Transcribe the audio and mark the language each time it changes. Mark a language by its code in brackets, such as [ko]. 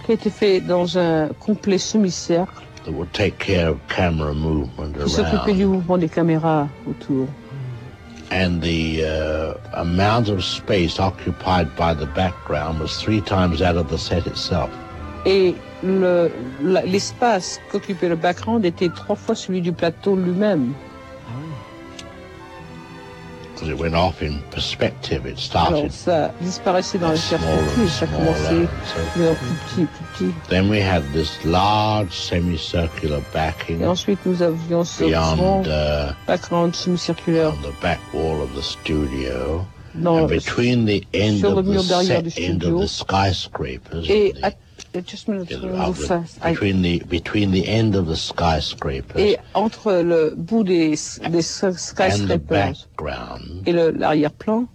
[fr] Qui a été fait dans un complet semi-cercle. [en] That would take care of camera movement around. [fr] Qui s'occupait du mouvement des caméras autour. [en] And the amount of space occupied by the background was three times that of the set itself. [fr] Et l'espace qu'occupait le background était trois fois celui du plateau lui-même. [en] Because it went off in perspective, it started. [fr] Alors ça disparaissait dans la perspective, ça commençait plus petit. [en] Then we had this large semicircular backing. [fr] Et ensuite nous avions ce grand background semi-circulaire. [en] On the back wall of the studio. And between the end of the set, end of the skyscrapers. Between the end of the skyscrapers [fr] et entre le bout des skyscrapers [en] and the background, [fr] et l'arrière-plan,